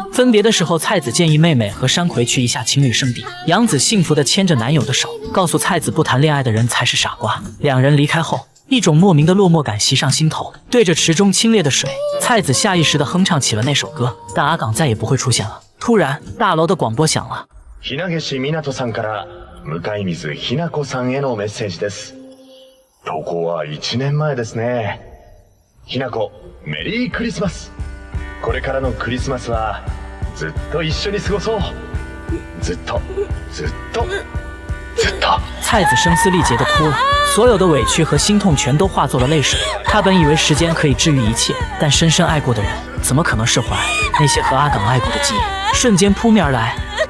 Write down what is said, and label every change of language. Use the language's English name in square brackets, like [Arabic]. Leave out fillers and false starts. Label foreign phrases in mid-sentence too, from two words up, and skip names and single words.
[Chinese] 分别的时候，蔡子建议妹妹和山葵去一下情侣圣地。杨子幸福地牵着男友的手，告诉蔡子不谈恋爱的人才是傻瓜。两人离开后，一种莫名的落寞感袭上心头。对着池中清冽的水，蔡子下意识地哼唱起了那首歌。但阿岗再也不会出现了。突然，大楼的广播响了。 [Japanese] ひなげしみなとさんから向水ひなこさんへのメッセージです。投稿は1年前ですね。ひなこ、メリークリスマス。これからのクリスマスはずっと一緒に過ごそう。ずっと、ずっと、ずっと。 [Chinese] 蔡子声嘶力竭地哭了，所有的委屈和心痛全都化作了泪水。他本以为时间可以治愈一切，但深深爱过的人怎么可能释怀？那些和阿岗爱过的记忆瞬间扑面而来。